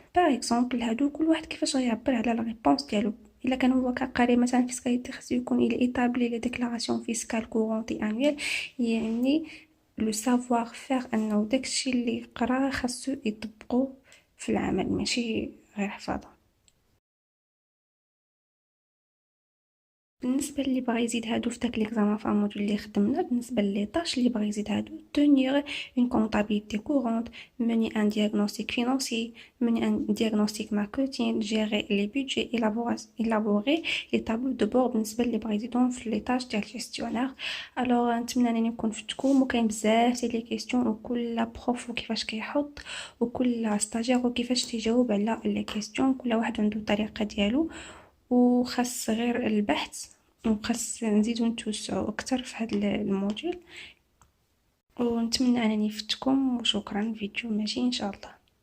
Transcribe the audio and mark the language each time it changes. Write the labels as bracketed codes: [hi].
[ar] باغ اكزومبل هادو كل واحد كيفاش غيعبر على لا ريبونس ديالو. الا كان هو كقاري مثلا فيسكاليتي خاصو يكون [fr] il établit les déclarations fiscales courantes et annuelles، [ar] يعني لو سافوار فير انه داكشي اللي قراه خاصو يطبقو في العمل ماشي غير حفاظه. بالنسبة اللي بغى يزيد هادو في داك ليكزامان فا موديل اللي خدمنا، بالنسبة لي طاش اللي بغى يزيد هادو: [fr] tenir une comptabilité courante, mener un diagnostic financier, mener un diagnostic marketing, gérer les budgets, élaborer les tableaux de bord. [ar] بالنسبة اللي بغى يزيدهم في لي طاش ديال الجيستيونير. الوغ نتمنى انني نكون فدتكم، وكاين بزاف ديال لي كيسيون، وكل بروف وكيفاش كيحط، وكل ستاجير وكيفاش تيجاوب على لي كيسيون. كل واحد عنده الطريقة ديالو، وخاص غير البحث، وخاص نزيدو نتوسعو اكتر في هاد الموديول. ونتمنى انني فدتكم، وشكرا. فيديو ماشي ان شاء الله.